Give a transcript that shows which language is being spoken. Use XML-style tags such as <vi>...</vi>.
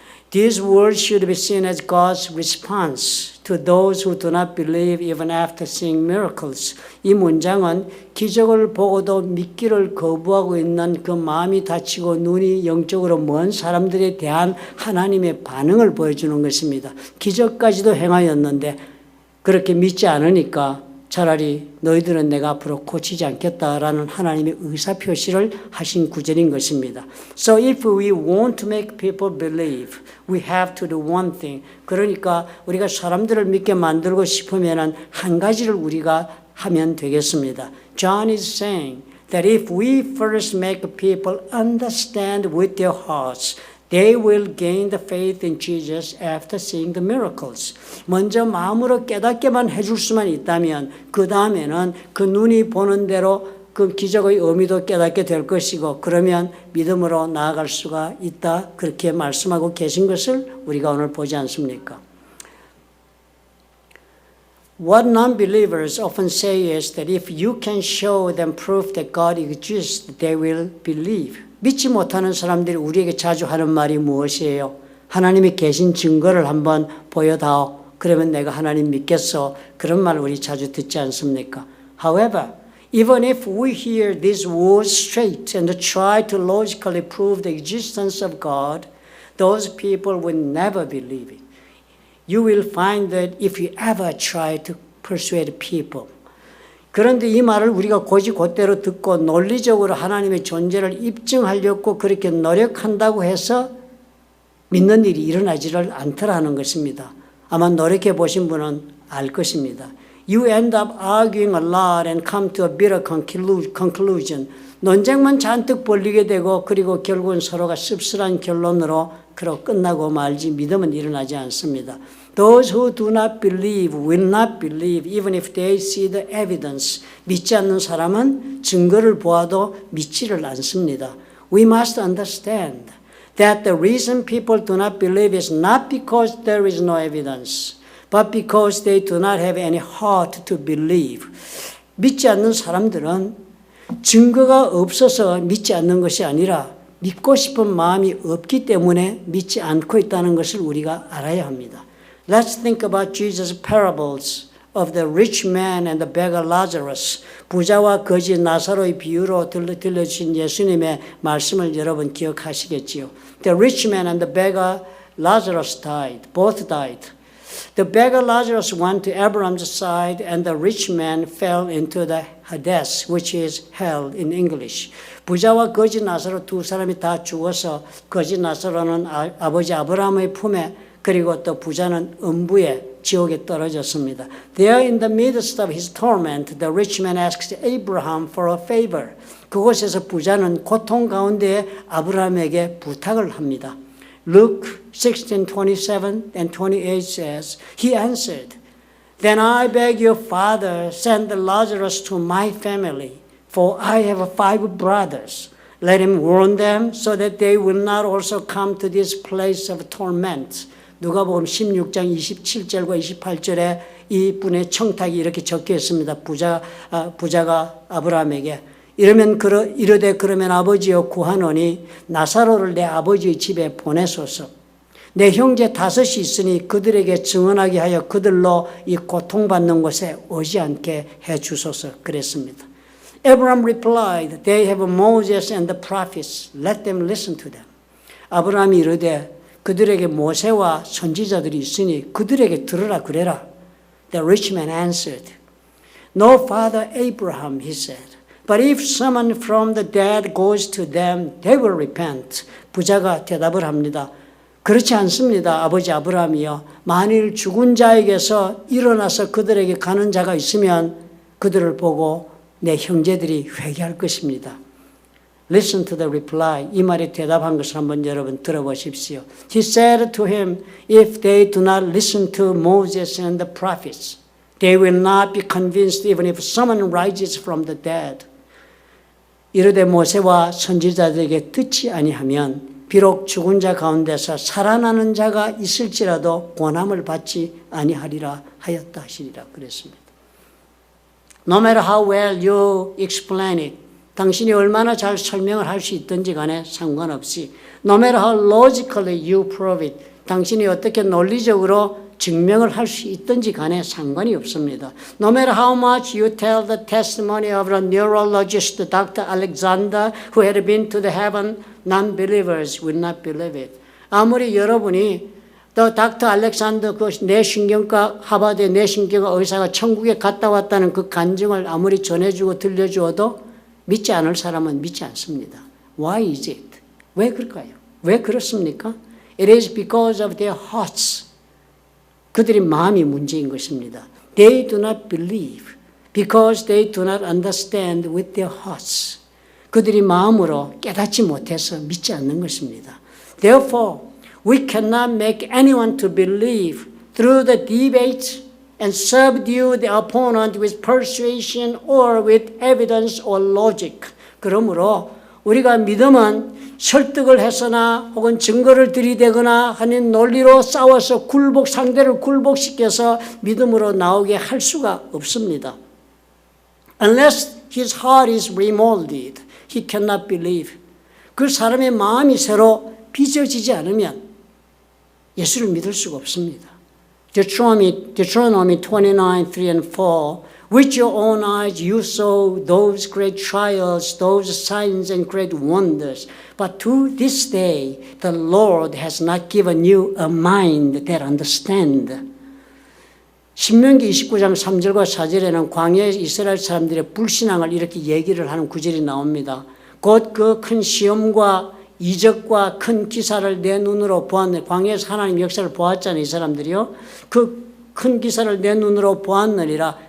<en>These words should be seen as God's response to those who do not believe even after seeing miracles.</en> <ko>이 문장은 기적을 보고도 믿기를 거부하고 있는 그 마음이 닫히고 눈이 영적으로 먼 사람들에 대한 하나님의 반응을 보여주는 것입니다. 기적까지도 행하였는데 그렇게 믿지 않으니까 차라리 너희들은 내가 앞으로 고치지 않겠다라는 하나님의 의사표시를 하신 구절인 것입니다.</ko> <en>So if we want to make people believe, we have to do one thing.</en> <ko>그러니까 우리가 사람들을 믿게 만들고 싶으면 한 가지를 우리가 하면 되겠습니다.</ko> <en>John is saying that if we first make people understand with their hearts, they will gain the faith in Jesus after seeing the miracles.</en> <ko>먼저 마음으로 깨닫게만 해줄 수만 있다면 그 다음에는 그 눈이 보는 대로 그 기적의 의미도 깨닫게 될 것이고 그러면 믿음으로 나아갈 수가 있다. 그렇게 말씀하고 계신 것을 우리가 오늘 보지 않습니까?</ko> <en>What non-believers often say is that if you can show them proof that God exists, they will believe.</en> <ko>믿지 못하는 사람들이 우리에게 자주 하는 말이 무엇이에요? 하나님이 계신 증거를 한번 보여다오. 그러면 내가 하나님 믿겠어. 그런 말 우리 자주 듣지 않습니까?</ko> <en>However, even if we hear these words straight and try to logically prove the existence of God, those people will never believe it. You will find that if you ever try to persuade people,</en> <ko>그런데 이 말을 우리가 곧대로 듣고 논리적으로 하나님의 존재를 입증하려고 그렇게 노력한다고 해서 믿는 일이 일어나지를 않더라는 것입니다. 아마 노력해 보신 분은 알 것입니다.</ko> <en>You end up arguing a lot and come to a bitter conclusion.</en> <ko>논쟁만 잔뜩 벌리게 되고 그리고 결국은 서로가 씁쓸한 결론으로 그로 끝나고 말지 믿음은 일어나지 않습니다.</ko> <en>Those who do not believe will not believe even if they see the evidence.</en> <ko>믿지 않는 사람은 증거를 보아도 믿지를 않습니다.</ko> <en>We must understand that the reason people do not believe is not because there is no evidence, but because they do not have any heart to believe.</en> <ko>믿지 않는 사람들은 증거가 없어서 믿지 않는 것이 아니라 믿고 싶은 마음이 없기 때문에 믿지 않고 있다는 것을 우리가 알아야 합니다.</ko> <en>Let's think about Jesus' parables of the rich man and the beggar Lazarus.</en> <ko>부자와 거지 나사로의 비유로 들려주신 예수님의 말씀을 여러분 기억하시겠지요.</ko> <en>The rich man and the beggar Lazarus died. Both died. The beggar Lazarus went to Abraham's side and the rich man fell into the Hades, which is hell in English.</en> <ko>부자와 거지 나사로 두 사람이 다 죽어서 거지 나사로는 아버지 아브라함의 품에 그리고 또 부자는 음부에 지옥에 떨어졌습니다.</ko> <en>There in the midst of his torment, the rich man asked Abraham for a favor.</en> <ko>그곳에서 부자는 고통 가운데 아브라함에게 부탁을 합니다.</ko> <en>Luke 16:27 and 28 says, He answered, Then I beg your father, send Lazarus to my family, for I have 5 brothers. Let him warn them so that they will not also come to this place of torment.</en> <ko>누가복음 16장 27절과 28절에 이분의 청탁이 이렇게 적혀 있습니다. 부자가 아브라함에게 이르되 그러면 아버지여 구하노니 나사로를 내 아버지의 집에 보내소서. 내 형제 5이 있으니 그들에게 증언하게 하여 그들로 이 고통받는 곳에 오지 않게 해 주소서 그랬습니다.</ko> <en>Abraham replied, They have Moses and the prophets. Let them listen to them.</en> <ko>아브라함이 이르되 그들에게 모세와 선지자들이 있으니 그들에게 들으라 그래라.</ko> <en>The rich man answered, No, Father Abraham, he said. But if someone from the dead goes to them, they will repent.</en> <ko>부자가 대답을 합니다. 그렇지 않습니다. 아버지 아브라함이요. 만일 죽은 자에게서 일어나서 그들에게 가는 자가 있으면 그들을 보고 내 형제들이 회개할 것입니다.</ko> <en>Listen to the reply.</en> <ko>이 말에 대답한 것을 한번 여러분 들어보십시오.</ko> <en>He said to him, If they do not listen to Moses and the prophets, they will not be convinced even if someone rises from the dead.</en> <ko>이르되 모세와 선지자들에게 듣지 아니하면 비록 죽은 자 가운데서 살아나는 자가 있을지라도 권함을 받지 아니하리라 하였다 하시리라 그랬습니다.</ko> <en>No matter how well you explain it,</en> <ko>당신이 얼마나 잘 설명을 할 수 있든지 간에 상관없이</ko> <en>No matter how logically you prove it,</en> <ko>당신이 어떻게 논리적으로 증명을 할 수 있든지 간에 상관이 없습니다.</ko> <en>No matter how much you tell the testimony of the neurologist Dr. Alexander who had been to the heaven, non-believers will not believe it.</en> <ko>아무리 여러분이 또 닥터 알렉산더 그 뇌신경과 하버드 뇌신경과 의사가 천국에 갔다 왔다는 그 간증을 아무리 전해주고 들려주어도 믿지 않을 사람은 믿지 않습니다.</ko> <en>Why is it?</en> <ko>왜 그럴까요? 왜 그렇습니까?</ko> <en>It is because of their hearts.</en> <ko>그들의 마음이 문제인 것입니다.</ko> <en>They do not believe because they do not understand with their hearts.</en> <ko>그들이 마음으로 깨닫지 못해서 믿지 않는 것입니다.</ko> <en>Therefore, we cannot make anyone to believe through the debate and subdue the opponent with persuasion or with evidence or logic.</en> <ko>그러므로 우리가 믿음은 설득을 해서나 혹은 증거를 들이대거나 하는 논리로 싸워서 상대를 굴복시켜서 믿음으로 나오게 할 수가 없습니다.</ko> <en>Unless his heart is remolded, he cannot believe.</en> <ko>그 사람의 마음이 새로 빚어지지 않으면 예수를 믿을 수가 없습니다.</ko> <en>Deuteronomy 29, 3 and 4 With your own eyes you saw those great trials, those signs and great wonders. But to this day the Lord has not given you a mind that understands.</en> <ko>신명기 29장 3절과 4절에는 광야의 이스라엘 사람들의 불신앙을 이렇게 얘기를 하는 구절이 나옵니다. 곧 그 큰 시험과 이적과 큰 기사를 내 눈으로 보았네. 광야에서 하나님 역사를 보았잖아요. 이 사람들이요. 그 큰 기사를 내 눈으로 보았느니라.</ko>